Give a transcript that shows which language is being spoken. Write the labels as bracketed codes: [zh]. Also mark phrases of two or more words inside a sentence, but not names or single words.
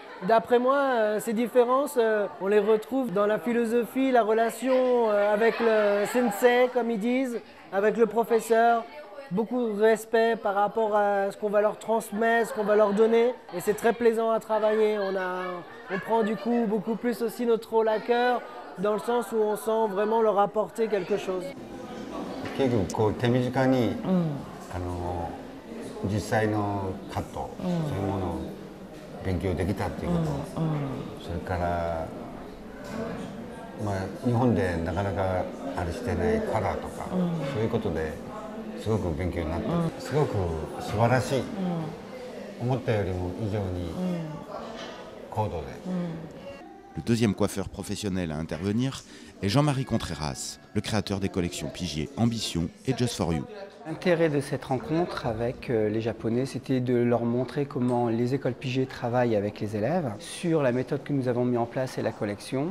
[fr] D'après moi, ces différences, on les retrouve dans la philosophie, la relation avec le sensei, comme ils disent, avec le professeur. Beaucoup de respect par rapport à ce qu'on va leur transmettre, ce qu'on va leur donner. Et c'est très plaisant à travailler. On prend du coup beaucoup plus aussi notre rôle à cœur, dans le sens où on sent vraiment leur apporter quelque chose. [ja] 結局こう手短に、実際のカット、そういうものを勉強できたっていうこと、それから、日本でなかなかあれしてないカラーとか、そういうことですごく勉強になった、すごく素晴らしい、思ったよりも以上に高度で。 [fr] Le deuxième coiffeur professionnel à intervenir est Jean-Marie Contreras, le créateur des collections Pigier Ambition et Just for You. L'intérêt de cette rencontre avec les Japonais, c'était de leur montrer comment les écoles Pigier travaillent avec les élèves, sur la méthode que nous avons mis en place et la collection.